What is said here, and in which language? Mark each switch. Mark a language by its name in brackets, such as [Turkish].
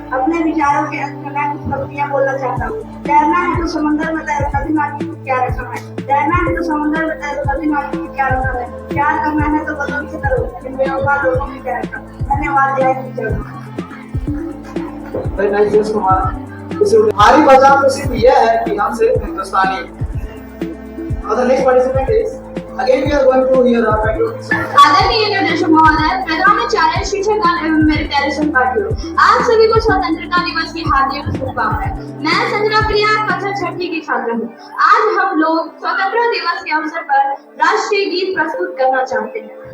[Hindi] अपने विचारों के अंत में मैं कुछ पंक्तियां बोलना चाहता हूँ। तैरना है तो समुद्र में तैरो, कभी माटी को क्या रखना है। तैरना है तो समुद्र में तैरो, कभी माटी को क्या रखना है। प्यार करना है तो बदल से करो, लेकिन बेवफा लोगों में क्या रखना। धन्यवाद। जय teacher. [English] Very nice, yes, Kumar. [Hindi] हमारी पहचान तो सिर्फ यह है कि हम सिर्फ हिंदुस्तानी हैं। [English] और the next participant is again we are going to hear our patriotic song. [Hindi] आदरणीय निर्देशक महोदय, प्रधानाचार्य, शिक्षकगण एवं मेरे प्यारे सहपाठियों, आप सभी को स्वतंत्रता दिवस की हार्दिक शुभकामनाएं। मैं संजना प्रिया कक्षा छठी की छात्र हूँ। आज हम लोग स्वतंत्रता दिवस के अवसर पर राष्ट्रीय गीत प्रस्तुत करना चाहते हैं।